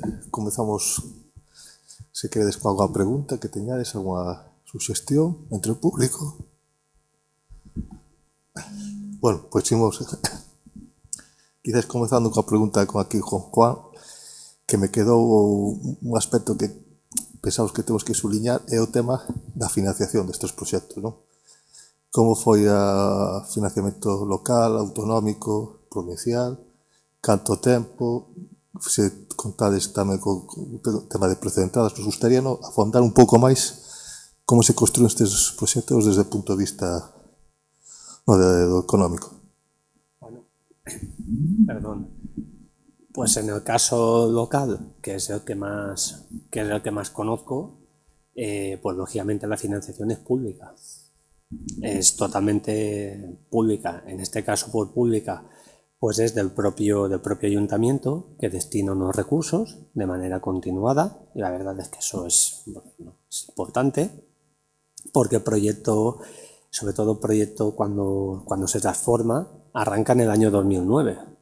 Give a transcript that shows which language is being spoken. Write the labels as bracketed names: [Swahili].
[Galician] Comezamos, se queredes, con alguna pregunta que teñades, alguna suxestión entre o público. Bueno, pois imos quizás comezando coa pregunta con aquí con Juan, que me quedou un aspecto que pensamos que temos que suliñar, é o tema da financiación destes proxectos, non? Como foi o financiamento local, autonómico, provincial, canto tempo, se contades tamén co tema de precedentadas, nos gustaría afondar un pouco máis como se construen estes proxectos desde o punto de vista do económico. [Spanish] Bueno, perdón. Pues en el caso local, que es el que más conozco, pues lógicamente la financiación es pública. Es totalmente pública. En este caso, por pública, pues es del propio ayuntamiento, que destina unos recursos de manera continuada, y la verdad es que eso es importante, porque el proyecto, sobre todo el proyecto cuando se transforma, arranca en el año 2009.